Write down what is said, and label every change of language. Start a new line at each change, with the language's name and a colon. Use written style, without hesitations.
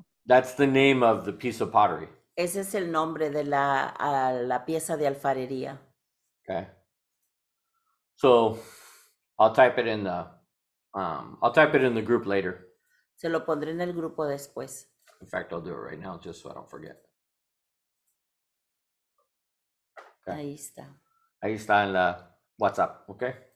English: That's the name of the piece of pottery.
Spanish: Ese es el nombre de la pieza de alfarería.
English: Okay. So I'll type it in the group later. Se lo pondré en el grupo después. In fact, I'll do it right now just so I don't forget. Okay.
Spanish: Ahí está. Ahí está en la WhatsApp, okay?